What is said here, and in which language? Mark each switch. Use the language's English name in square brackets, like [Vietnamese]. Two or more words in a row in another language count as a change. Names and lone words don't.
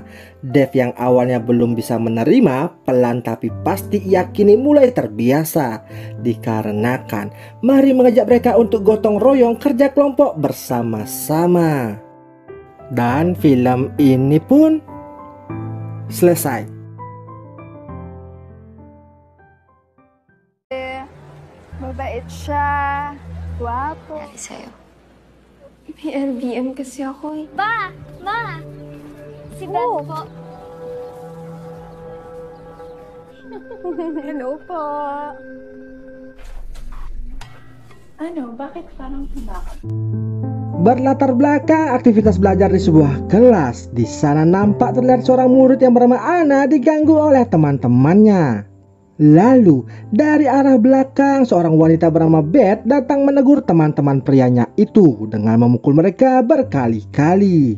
[Indonesian] Dev yang awalnya belum bisa menerima, pelan tapi pasti ia kini mulai terbiasa. Dikarenakan Mari mengajak mereka untuk gotong royong kerja kelompok bersama-sama. Dan film ini pun selesai. [Filipino] Mabait siya. Guwapo. Dahil sa'yo. May LBM kasi ako eh. Ba! Ma! Si Beth po. Hello po. Ano, bakit parang bakit? [Indonesian] Berlatar belakang aktivitas belajar di sebuah kelas. Di sana nampak terlihat seorang murid yang bernama Ana diganggu oleh teman-temannya. Lalu dari arah belakang seorang wanita bernama Beth datang menegur teman-teman prianya itu dengan memukul mereka berkali-kali.